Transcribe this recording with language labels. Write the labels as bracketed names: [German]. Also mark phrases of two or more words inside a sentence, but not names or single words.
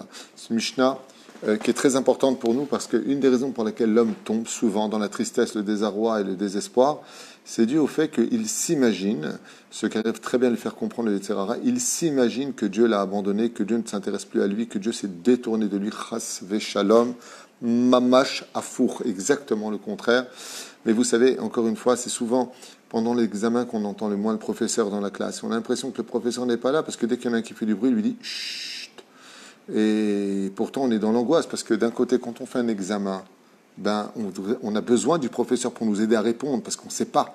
[French] C'est une Mishnah qui est très importante pour nous parce qu'une des raisons pour lesquelles l'homme tombe souvent dans la tristesse, le désarroi et le désespoir, c'est dû au fait qu'il s'imagine, ce qu'arrive très bien à le faire comprendre le Yetzirara, il s'imagine que Dieu l'a abandonné, que Dieu ne s'intéresse plus à lui, que Dieu s'est détourné de lui, [Hebrew] חס ושלום, ממש הפוך, [French] exactement le contraire. Mais vous savez, encore une fois, c'est souvent pendant l'examen qu'on entend le moins le professeur dans la classe. On a l'impression que le professeur n'est pas là parce que dès qu'il y en a un qui fait du bruit, il lui dit chut. Et pourtant, on est dans l'angoisse parce que d'un côté, quand on fait un examen, on a besoin du professeur pour nous aider à répondre parce qu'on ne sait pas.